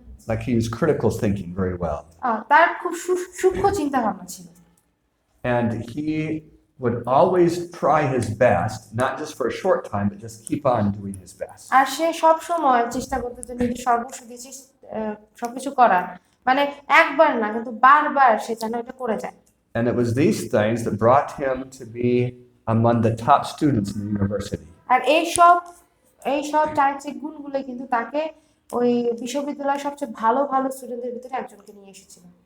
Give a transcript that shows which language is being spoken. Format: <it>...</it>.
<en>Like he used critical thinking very well.</en> <bn>তার খুব সূক্ষ্ম চিন্তা ভাবনা ছিল।</bn> <en>And he would always try his best, not just for a short time, but just keep on doing his best.</en> <bn>আর সে সব সময় চেষ্টা করতে যে নিজের সর্বস্ব দিয়ে সবকিছু করার, মানে একবার না কিন্তু বারবার সে যেন এটা করে যায়।</bn> <en>And it was these things that brought him to be among the top students in the university.</en> <bn>আর এই সব চারিত্রিক গুণগুলো কিন্তু তাকে ওই বিশ্ববিদ্যালয়ের সবচেয়ে ভালো স্টুডেন্টদের ভিতরে একজনকে নিয়ে এসেছিল।</bn>